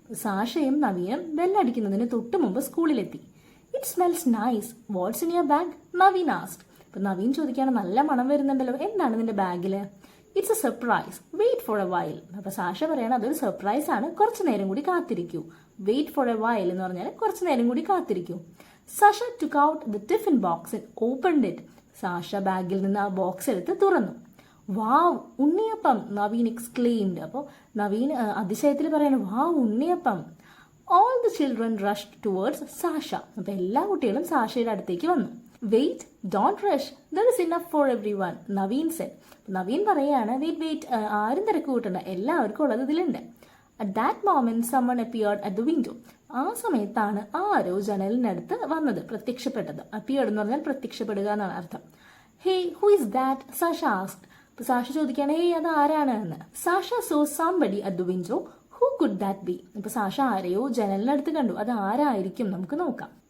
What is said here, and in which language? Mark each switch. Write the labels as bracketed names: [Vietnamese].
[Malayalam] സാഷയും നവീനും ബെല്ലടിക്കുന്നതിന് തൊട്ട് മുമ്പ് സ്കൂളിലെത്തി. [English] It smells nice, what's in your bag? Naveen asked. [Malayalam] അപ്പൊ നവീൻ ചോദിക്കുകയാണ്, നല്ല മണം വരുന്നുണ്ടല്ലോ, എന്താണ് നിന്റെ ബാഗില്? [English] It's a surprise, wait for a while. [Malayalam] അപ്പൊ സാഷ പറയാണ്, അതൊരു സർപ്രൈസ് ആണ്, കുറച്ചു നേരം കൂടി കാത്തിരിക്കൂ. [English] wait for a while [Malayalam] എന്ന് പറഞ്ഞാൽ കുറച്ചു നേരം കൂടി കാത്തിരിക്കൂ. [English] Sasha took out the tiffin box and opened it. [Malayalam] Sasha ബാഗിൽ നിന്ന് ആ ബോക്സ് എടുത്ത് തുറന്നു. വാവ്, ഉണ്ണിയപ്പം, നവീൻ എക്സ്ക്ലെയിംഡ്. അപ്പോൾ നവീൻ അതിശയത്തിൽ പറയാണ്, വാവ്, ഉണ്ണിയപ്പം. [English] All the children rushed towards Sasha. [Malayalam] അപ്പോൾ എല്ലാ കുട്ടികളും സാഷയുടെ അടുത്തേക്ക് വന്നു. [English] Wait, don't rush. There is enough for everyone, Naveen said. [Malayalam] Naveen പറയാണ്, വെയിറ്റ്, ആരും തിരക്ക് കൂട്ടണ്ട, എല്ലാവർക്കും ഉള്ളത് ഇതിലുണ്ട്. [English] At that moment, someone appeared at the window. [Malayalam] ആ സമയത്താണ് ആരോ ജനലിനടുത്ത് വന്നത്, പ്രത്യക്ഷപ്പെട്ടത്. അപ്പിയർഡ് എന്ന് പറഞ്ഞാൽ പ്രത്യക്ഷപ്പെടുക എന്നാണ് അർത്ഥം. [English] Hey, who is that? Sasha asked. [Malayalam] അപ്പൊ സാഷ ചോദിക്കുകയാണ്, ഹേ, അത് ആരാണ് എന്ന്. [English] Sasha saw somebody at the window. Who could that be? [Malayalam] ഇപ്പൊ സാഷ ആരെയോ ജനലിനടുത്ത് കണ്ടു, അത് ആരായിരിക്കും, നമുക്ക് നോക്കാം.